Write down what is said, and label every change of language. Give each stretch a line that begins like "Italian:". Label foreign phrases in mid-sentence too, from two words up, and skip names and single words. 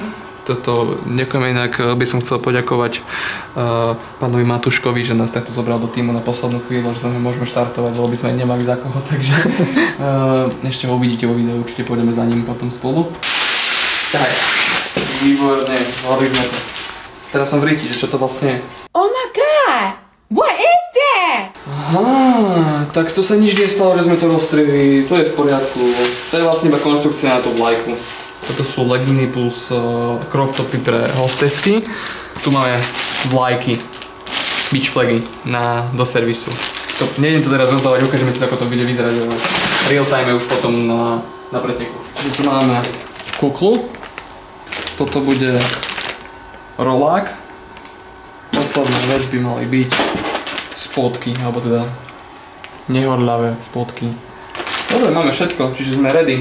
Slovak: Toto ďakujeme, inak by som chcel poďakovať pánovi Matuškovi, že nás takto zobral do týmu na poslednú chvíľu, že tam môžeme štartovať, lebo by sme nemali za koho, takže ešte ho uvidíte vo videu, určite pôjdeme za ním potom spolu. Tak, výborne, zvládli sme to. Teraz som v ríti, že čo to vlastne je.
English: Oh my god! What is that?
Slovak: Aha, tak to sa nič nestalo, že sme to rozstrihli, to je v poriadku. To je vlastne iba konštrukcia na tú vlajku. Toto sú legíny plus
English: crop topy
Slovak: pre hostesky. Tu máme vlajky,
English: beach flagy
Slovak: do servisu. Nejdem to teraz rozdávať, ukážeme si, ako to bude vyzerať
English: real time
Slovak: už potom na preteku. Čiže tu máme kuklu. Toto bude rolák. Posledná vec by mali byť spodky, alebo teda nehorľavé spodky. Dobre, máme všetko, čiže sme ready.